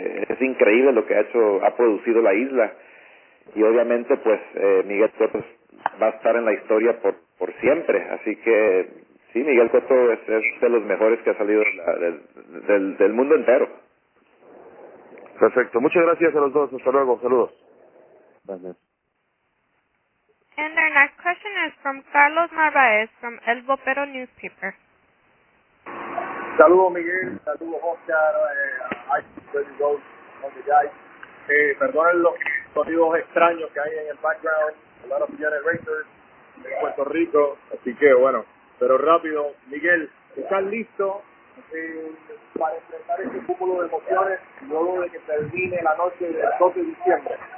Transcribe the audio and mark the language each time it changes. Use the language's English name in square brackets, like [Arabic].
[Spanish] Es increíble lo que ha producido la isla. Y obviamente, pues, Miguel Cotto va a estar en la historia por siempre. Así que, sí, Miguel Cotto es de los mejores que ha salido del mundo entero. Perfecto. Muchas gracias a los dos. Hasta luego. Saludos. Gracias. [English] And our next question is from Carlos Narváez from El Vocero newspaper. [Spanish] Saludos Miguel, saludos Oscar, perdonen los sonidos extraños que hay en el background, [English] a lot of generators [Spanish] en Puerto Rico, así que bueno, pero rápido, Miguel, ¿estás listo para enfrentar este cúmulo de emociones luego de que termine la noche del 12 de diciembre?